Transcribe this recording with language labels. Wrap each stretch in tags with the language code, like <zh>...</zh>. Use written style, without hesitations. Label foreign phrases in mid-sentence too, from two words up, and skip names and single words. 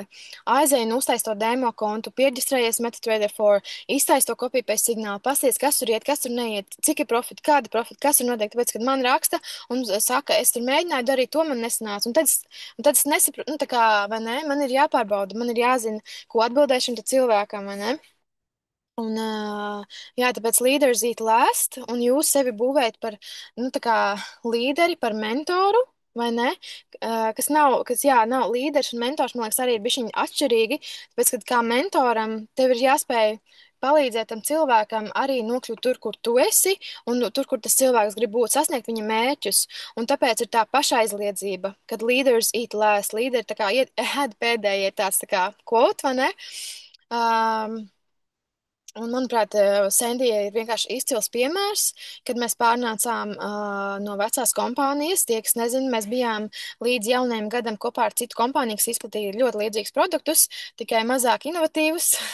<lv>Aizēj un uztais to demo kontu, pierģistrējies MetaTrader 4, iztais to copy-paste signālu, pasties, kas tur iet, kas tur neiet, cik ir profiti, kādi profiti, kas tur notiek, tāpēc, kad man raksta un saka, es tur mēģināju darīt to, man nesanāca, un tad es nesaprotu, nu, tā kā, vai ne, man ir jāpārbauda, man ir jāzina, ko atbildēšu šim te cilvēkam, vai ne? Un, jā, tāpēc</lv> <en>leaders eat last,</en> <lv>un jūs sevi būvējat par, nu, tā kā līderi, par mentoru, vai ne? Kas nav, jā, nav līderis un mentors, man liekas, arī ir bišķiņi atšķirīgi, tāpēc, kad kā mentoram tev ir jāspēj palīdzēt tam cilvēkam arī nokļūt tur, kur tu esi, un tur, kur tas cilvēks grib būt, sasniegt viņa mērķus, un tāpēc ir tā pašaizliedzība, kad</lv> <en>leaders eat last,</en> <lv>līderi tā kā iet ahead pēdējie tāds tā kā quote, vai ne? Um, Un, manuprāt, Sendija ir vienkārši izcils piemērs, kad mēs pārnācām no vecās kompānijas. Tie, kas nezina, mēs bijām līdz jaunajam gadam kopā ar citu kompāniju, kas izplatīja ļoti līdzīgus produktus, tikai mazāk inovatīvus.</lv>